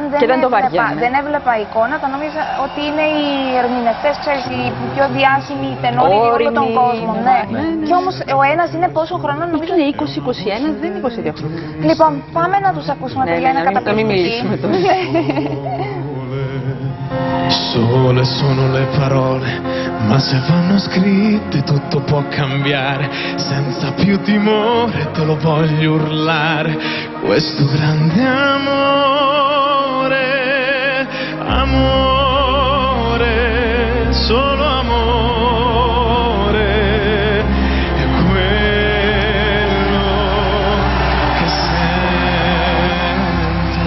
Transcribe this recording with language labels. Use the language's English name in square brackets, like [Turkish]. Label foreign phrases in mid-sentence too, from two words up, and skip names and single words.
[Greek] δεν έβλεπα εικόνα, θα νόμιζα ότι είναι οι ερμηνευτές, ξέρεις, οι πιο διάσημοι τενόροι για όλο τον κόσμο. Ναι. Και όμως ο ένας είναι πόσο χρόνο, νομίζω. Είναι 20-21, δεν είναι 22 χρόνια. Λοιπόν, πάμε να τους ακούσουμε, παιδιά, είναι καταπληκτική. Να μην μιλήσουμε τώρα. [Italian] Sole sono le parole, ma se vanno scritte tutto può cambiare. Senza più timore te lo voglio urlare. Questo grande amore, amore, solo amore, è quello che sento.